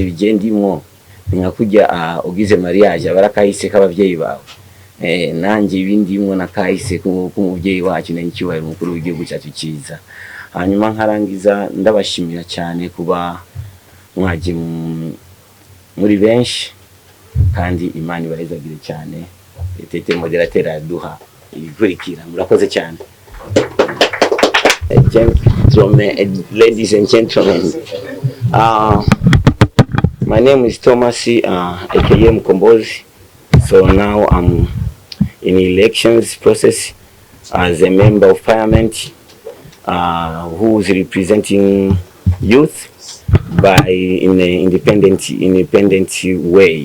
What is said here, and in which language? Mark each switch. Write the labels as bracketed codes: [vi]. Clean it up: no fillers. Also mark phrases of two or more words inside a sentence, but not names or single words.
[rn] bigendimwo nka kujya ugize mariage abarakahise k'abavyeyi bawe nanjye ibindimwo nakahise k'umuvyeyi wacu n'incyubahiro mukuru w'igihugu cyacu cyiza hanyuma nkarangiza ndabashimira cyane kuba mwaje muri benshi kandi Imana ibarezagire cyane Tete moderateur aduha ikurikira murakoze cyane. [en] Ladies and gentlemen, My name is Thomas, aka Mkombozi. So now I'm in elections process as a member of parliament, who is representing youth by in an independent way.